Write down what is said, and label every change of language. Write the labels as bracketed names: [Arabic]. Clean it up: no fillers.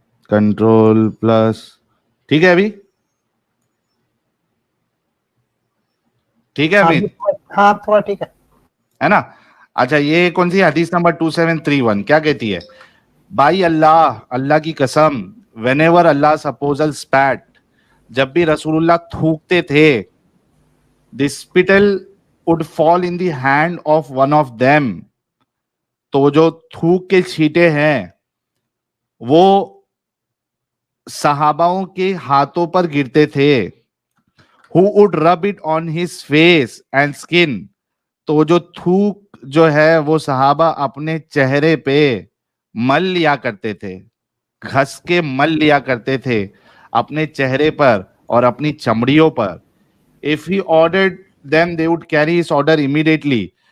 [Hindi] Control plus, ठीक है अभी, ठीक है हाँ अमित, हाँ, आप थोड़ा ठीक है ना। अच्छा, ये कौन सी हदीस नंबर 2731 क्या कहती है? भाई अल्लाह, अल्लाह की कसम, [English] whenever अल्लाह apostle spat, [Hindi] जब भी रसूलुल्लाह थूकते थे, [English] the spittle would fall in the hand of one of them। [Hindi] तो जो थूक के छींटे हैं वो सहाबाओं के हाथों पर गिरते थे। [English] who would rub it on his face and skin। [Hindi] तो जो थूक जो है वो सहाबा अपने चेहरे पे मल लिया करते थे, घस के मल लिया करते थे अपने चेहरे पर और अपनी चमड़ियों पर। [English] If he ordered them they would carry his order immediately.